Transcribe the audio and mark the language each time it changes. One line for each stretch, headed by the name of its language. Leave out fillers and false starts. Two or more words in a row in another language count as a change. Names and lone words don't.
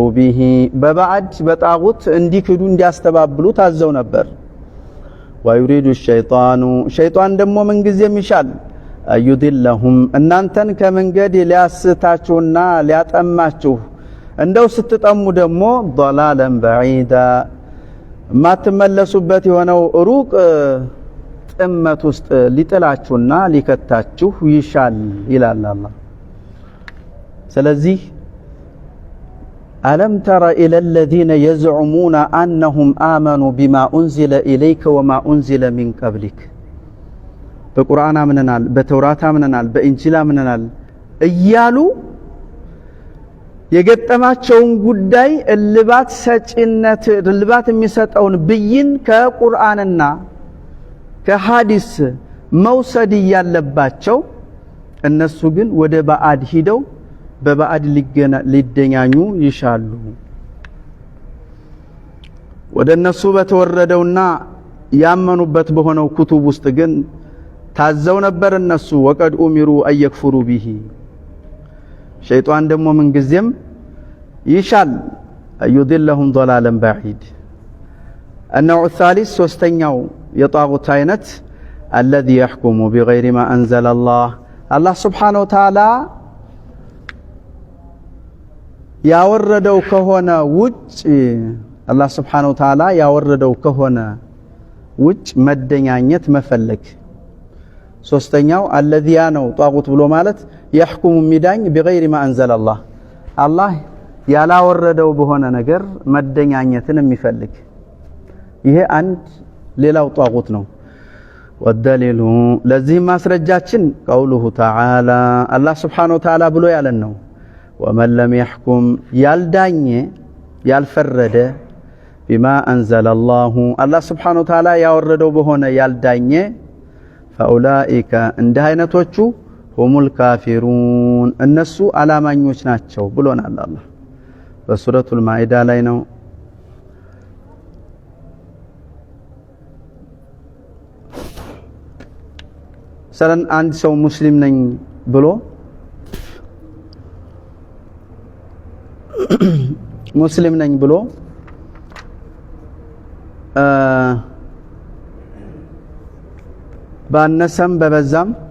Amharic: ቢሂ በባዕድ በጣጉት እንዲክዱ እንዲያስተባብሉ ታዘው ነበር
Arabic: ويريد الشيطان
Amharic: ሸይጣን ደግሞ ምን ጊዜም ይሻል አዩድለሁም እናንተን ከመንገድ ሊያስታችሁና ሊያጠማችሁ እንደው ስትጠሙ ደግሞ
Arabic: ضلالا بعيدا
Amharic: ማትመለሱበት የሆነው ሩቅ ጥመት ውስጥ ሊጥላችሁና ሊከታችሁ ይሻል ይላል አላህ። ስለዚህ
Arabic: ألم تر إلى الذين يزعمون أنهم آمنوا بما أنزل إليك وما أنزل من قبلك
Amharic: በቁርአን አምነናል በተውራት አምነናል በእንጂል አምነናል እያሉ የገጠማቸውን ጉዳይ እልባት የሚሰጠውን ብይን ከቁርአንና ከሐዲስ መውሰድ ያለባቸው እነሱ ግን ወደ ባዕድ ሂደው በባዕድ ሊደኛኙ ይሻሉ። ወደ እነሱ በተወረደውና ያመኑበት በሆነው ኩቱብ ውስጥ ግን ታዘው ነበር እነሱ
Arabic: وقد أمروا أن يكفروا به
Amharic: ሸይጣን ደግሞ ምን ጊዜም ይሻል አዩድለሁም
Arabic: ضلالا بعيد النوع الثالث
Amharic: ሶስተኛው የጣጉት አይነት
Arabic: الذي يحكم بغير ما أنزل الله الله سبحانه وتعالى
Amharic: ያወረደው ከሆነ ውጭ አላህ
Arabic: سبحانه وتعالى
Amharic: ያወረደው ከሆነ ውጭ መደኛኘት መፈለግ። ሶስተኛው الذي ነው ጣጉት ብሎ ማለት يحكم ሚዳኝ
Arabic: بغير ما أنزل الله
Amharic: አላህ ያላወረደው በሆነ ነገር መደኛኘትን የሚፈልግ ይሄ አንድ ሌላው ጣጉት ነው። والدليل ለዚህ ማስረጃችን
Arabic: قوله تعالى الله سبحانه وتعالى
Amharic: ብሎ ያለን ነው
Arabic: ومن لم يحكم
Amharic: ያልዳኘ ያልፈረደ
Arabic: بما أنزل الله الله سبحانه وتعالى
Amharic: ያወረደው በሆነ ያልዳኘ فأولئك እንደ አይነቶቹ
Arabic: هم الكافرون
Amharic: እነሱ አላማኞች ናቸው ብሎናል አላህ በሱረቱል ማኢዳ ላይ ነው። ሰለን አንድ ሰው ሙስሊም ነኝ ብሎ ሙስሊም ነኝ ብሎ ባነሰም በበዛም